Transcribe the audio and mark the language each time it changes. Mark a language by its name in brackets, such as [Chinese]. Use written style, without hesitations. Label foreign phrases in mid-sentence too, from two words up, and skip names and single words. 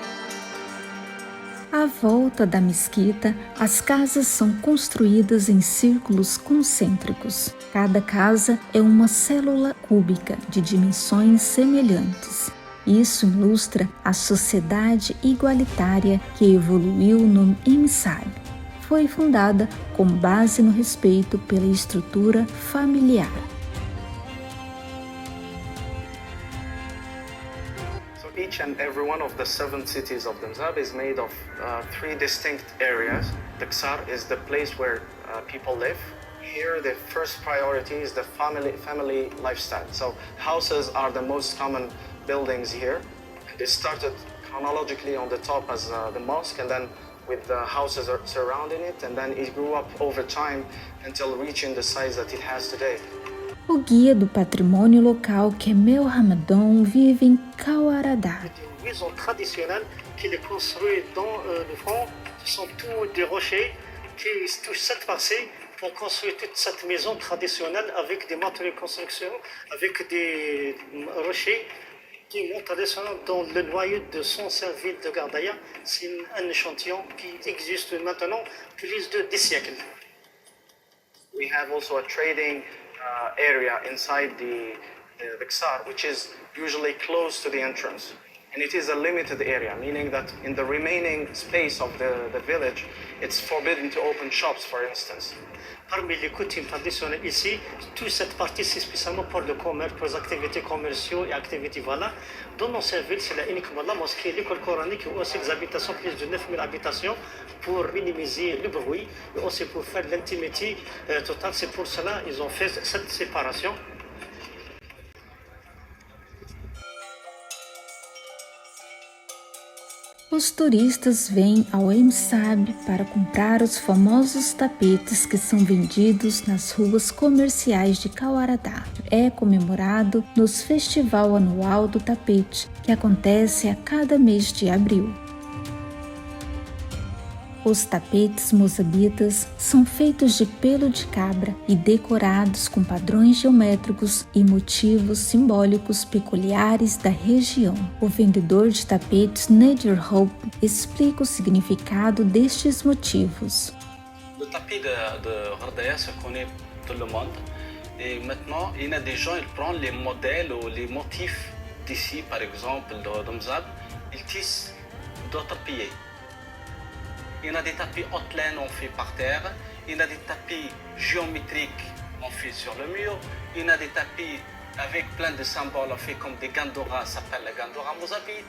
[Portuguese] À volta da mesquita, as casas são construídas em círculos concêntricos. Cada casa é uma célula cúbica de dimensões semelhantes. Isso ilustra a sociedade igualitária que evoluiu no IMSAB. Foi fundada com base no respeito pela estrutura familiar. [English] Each and every one of the 7 cities of Damzab is made of 3 distinct areas. The Ksar is the place where people live. Here, the first priority is the family lifestyle. So houses are the most common buildings here. It started chronologically on the top as the mosque, and then with the houses surrounding it, and then it grew up over time until reaching the size that it has today. [Portuguese] O guia do patrimônio local, Kemel Hamadon, vive em Kawaradar. [French] C'est une maison traditionnelle qui est construite dans le fond. Ce sont tous des rochers qui touchent cette partie pour construire toute cette maison traditionnelle avec des matériaux de construction, avec des rochers qui montent traditionnellement dans le noyau de 105 villes de Gardaïa. C'est un échantillon qui existe maintenant plus de 10 siècles. [English] We have also a trading area inside the Ksar, which is usually close to the entrance. And it is a limited area, meaning that in the remaining space of the village, it's forbidden to open shops, for instance. [French] Parmi les coutumes traditionnelles ici, toute cette partie c'est spécialement pour le commerce, pour les activités commerciales et activités voilà. Dans l'ancienne ville, c'est là uniquement la mosquée, l'école coranique et aussi des habitations, plus de 9000 habitations pour minimiser le bruit et aussi pour faire l'intimité totale. C'est pour cela qu'ils ont fait cette séparation. [Portuguese] Os turistas vêm ao IMSAB para comprar os famosos tapetes que são vendidos nas ruas comerciais de Kawaradar. É comemorado nos Festival Anual do Tapete, que acontece a cada mês de abril. Os tapetes moçambitas são feitos de pelo de cabra e decorados com padrões geométricos e motivos simbólicos peculiares da região. O vendedor de tapetes Nadir Hope explica o significado destes motivos. [French] Le tapis de Gardaïa se connaît tout le monde et maintenant il y a des gens qui prennent les modèles ou les motifs d'ici, par exemple de Damzab, ils tissent d'autres pieds. Il y a des tapis haute laine on fait par terre, il y a des tapis géométriques on fait sur le mur, il y a des tapis avec plein de symboles on fait comme des gandoras, ça s'appelle la gandora mozabite.